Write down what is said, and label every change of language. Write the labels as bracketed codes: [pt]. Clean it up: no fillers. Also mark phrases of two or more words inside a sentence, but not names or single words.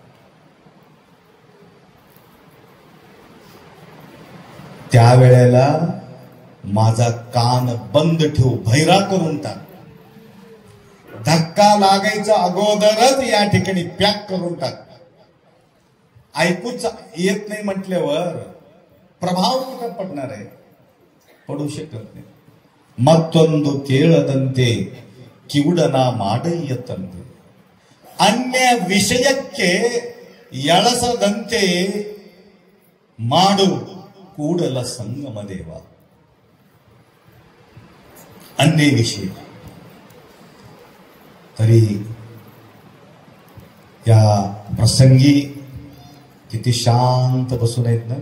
[mr] त्यावेळेला माझा कान बंद ठेव, भैरा करून टाक. धक्का लागायचा अगोदरच या ठिकाणी पॅक करून टाक. ऐकूच येत नाही म्हटल्यावर प्रभाव कुठं पडणार आहे? पडू शकत नाही. [kn] मत्तೊಂದು ಕೇಳದಂತೆ ಕಿವುಡನ ಮಾಡಯ್ಯತಂತೆ, ಅನ್ಯ ವಿಷಯಕ್ಕೆ ಎಳಸದಂತೆ ಮಾಡು ಕೂಡಲ ಸಂಗಮ ದೇವಾ. [mr] अन्य विषय तरी या प्रसंगी किती शांत बसून आहेत ना.